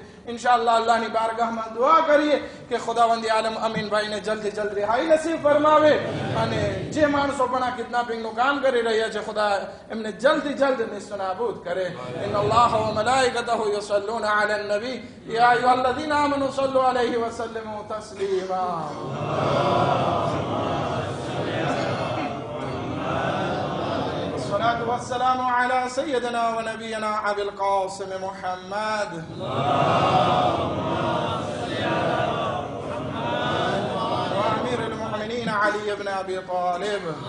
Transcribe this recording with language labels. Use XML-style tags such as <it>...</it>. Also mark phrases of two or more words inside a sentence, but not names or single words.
<gu>ઇન્શાઅલ્લાહ અલ્લાહની બારગાહમાં દુઆ કરીએ કે ખુદાવંદી આલમ અમીનભાઈને જલ્દી જલ્દ રિહાઈ નસીબ ફરમાવે, અને જે માણસો પણ આ કિડનેપિંગનું કામ કરી રહ્યા છે ખુદા એમને જલ્દી જલ્દ નિસ્તનાબૂદ કરે.</gu> <ar>إن الله وملائكته يصلون على النبي يا أيها الذين آمنوا صلوا عليه وسلموا تسليما. الصلاة والسلام على سيدنا ونبينا أبي القاسم محمد وأمير المؤمنين علي بن أبي طالب</ar>